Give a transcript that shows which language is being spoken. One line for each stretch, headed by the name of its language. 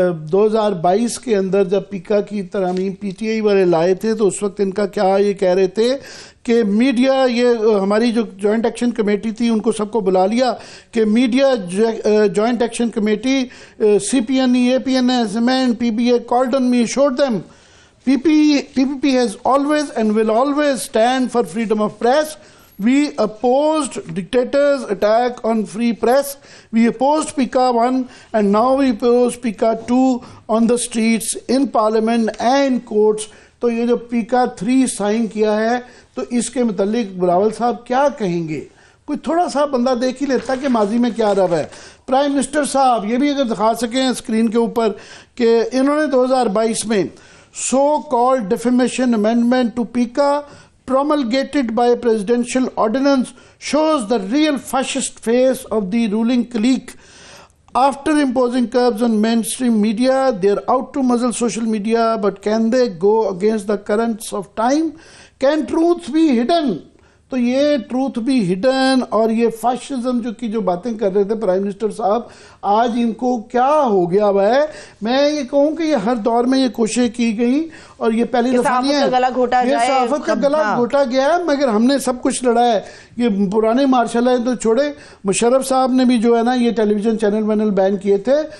Urdu: 2022 کے اندر جب پیکا کی ترامیم پی ٹی آئی والے لائے تھے تو اس وقت ان کا کیا یہ کہہ رہے تھے کہ میڈیا، یہ ہماری جو جوائنٹ ایکشن کمیٹی تھی ان کو سب کو بلا لیا کہ media joint action committee C P N E, a P N S, M N, P be a
English: called on me, showed them PPP has always and will always stand for freedom of press. We opposed dictators' attack on free press. We opposed PICA 1 and now we oppose PICA 2 on the streets, in parliament and courts.
Urdu: تو یہ جو PICA 3 sign کیا ہے تو اس کے متعلق بلاول صاحب کیا کہیں گے؟ کوئی تھوڑا سا بندہ دیکھ ہی لیتا کہ ماضی میں کیا رہا ہے۔ پرائم منسٹر صاحب یہ بھی اگر دکھا سکیں اسکرین کے اوپر کہ انہوں نے 2022 میں so called defamation amendment to پیکا
English: promulgated by a presidential ordinance shows the real fascist face of the ruling clique. After imposing curbs on mainstream media, they're out to muzzle social media, but can they go against the currents of time? Can truth be hidden?
Urdu: تو یہ truth بھی hidden اور یہ fascism جو باتیں کر رہے تھے پرائم منسٹر صاحب، آج ان کو کیا ہو گیا ہوا ہے؟ میں یہ کہوں کہ یہ ہر دور میں یہ کوششیں کی گئی اور یہ پہلی دفعہ نہیں ہے یہ صحافت کا گلا گھوٹا گیا ہے، مگر ہم نے سب کچھ لڑا ہے۔ یہ پرانے مارشل ہیں تو چھوڑے، مشرف صاحب نے بھی جو ہے نا یہ ٹیلی ویژن چینل بین کیے تھے،